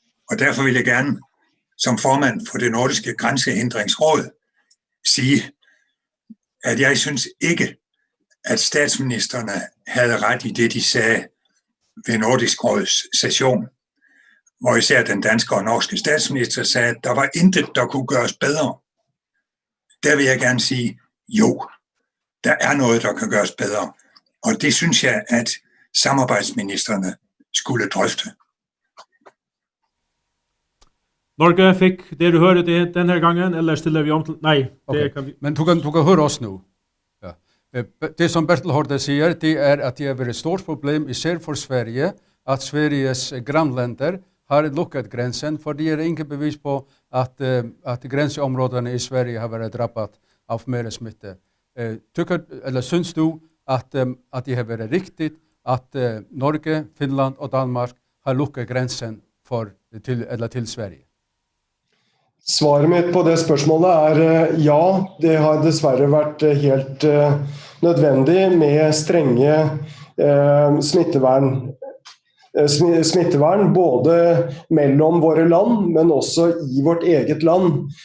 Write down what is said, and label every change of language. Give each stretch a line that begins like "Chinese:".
Danish: Og derfor vil jeg gerne som formand for det nordiske grænsehindringsråd sige, at jeg synes ikke, at statsministerne havde ret i det, de sagde ved Nordisk Råds session, hvor især den danske og norske statsminister sagde, at der var intet, der kunne gøres bedre. Der vil jeg gerne sige, jo, der er noget, der kan gøres bedre. Og det synes jeg, at samarbejdsministerne skulle drøfte.
Swedish: Norge fick det du hörde det den här gången, eller ställer vi om till... Nej, okay.
Danish: Det kan vi...
Swedish: Men du kan höra oss nu. Ja. Det som Bertel Hårde säger, det är att det är ett stort problem isär för Sverige, att Sveriges grannländer har luckat gränsen, för det är inget bevis på att gränsområdena i Sverige har varit drabbat av mer smitta. Syns du att det har varit riktigt att Norge, Finland och Danmark har luckat gränsen till Sverige?
Norwegian: Svaret mitt på det spørsmålet er ja, det har dessverre vært helt nødvendig med strenge smittevern både mellom våre land, men også i vårt eget land.